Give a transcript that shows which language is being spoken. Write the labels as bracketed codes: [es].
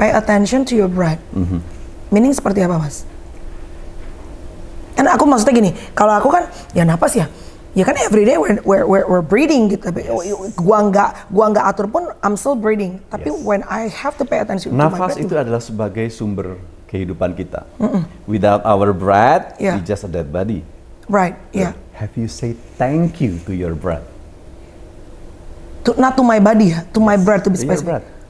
[en] Pay attention to your breath. Meaning [id] seperti apa, Mas? Kan aku maksudnya gini, kalau aku kan ya napas ya kan [en] everyday we're breathing [id] gitu. Gua nggak atur pun [en] I'm still breathing. [id] Tapi [en] when I have to pay attention to my breath. [id] Nafas itu adalah sebagai sumber kehidupan kita. [en] Without our breath, we just a dead body. Right, yeah. Have you say thank you to your breath? Not to my body [id] ya, [en] to my breath to be specific.